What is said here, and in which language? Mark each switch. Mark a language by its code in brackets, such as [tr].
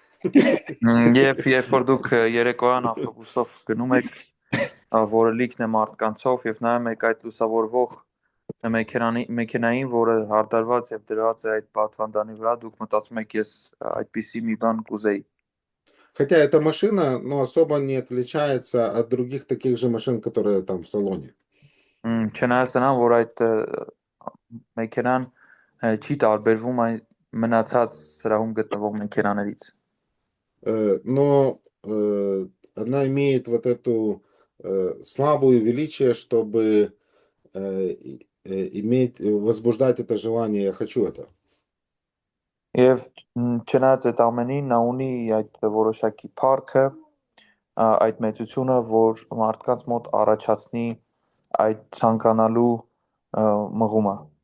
[hy] Երբ որ դուք երեկոյան ավտոբուսով գնում եք, որը լիքն է մարդկանցով եւ նայում եք այդ լուսավորվող մեքենային, որը հարդարված եւ դրված է այդ պատվանդանի վրա, դուք մտածում եք ես այդպիսի մի բան կուզեի։ [ru] Хотя эта машина, ну, особо не отличается от других таких же машин, которые там в салоне. [hy] Չնայած դրան, որ այդ մեքենան չի տարբերվում այն մնացած սրահում գտնվող մեքենաներից։ [ru] Но она имеет вот эту славу и величие, чтобы возбуждать это желание, я хочу это. [hy] Եվ չնայած այդ ամենին, նա ունի այդ որոշակի փառքը, այդ մեծությունը, որ մարդկանց մոտ առաջացնի այդ ցանկանալու մղումը։